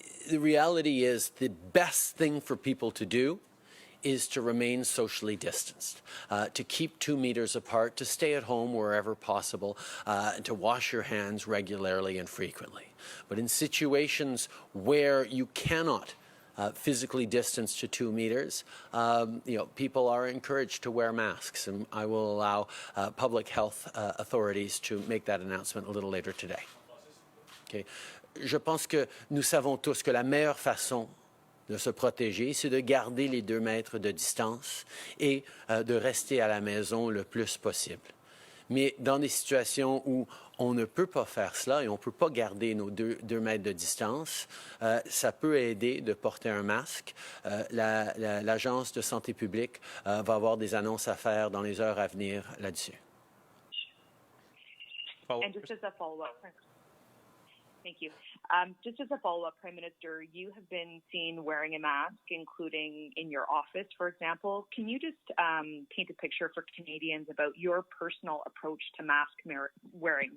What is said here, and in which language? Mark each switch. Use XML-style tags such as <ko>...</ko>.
<en>The reality is the best thing for people to do is to remain socially distanced, to keep 2 meters apart, to stay at home wherever possible, and to wash your hands regularly and frequently. But in situations where you cannot physically distance to 2 meters, people are encouraged to wear masks, and I will allow public health authorities to make that announcement a little later today. Okay.</en> <fr>Je pense que nous savons tous que la meilleure façon de se protéger, c'est de garder les 2 mètres de distance et de rester à la maison le plus possible. Mais dans des situations où on ne peut pas faire cela et on ne peut pas garder nos 2 mètres de distance, ça peut aider de porter un masque. L'Agence de santé publique va avoir des annonces à faire dans les heures à venir là-dessus.</fr> <en>And just as a follow-up, thank you. Just as a follow-up, Prime Minister, you have been seen wearing a mask, including in your office, for example. Can you just paint a picture for Canadians about your personal approach to mask wearing?</en>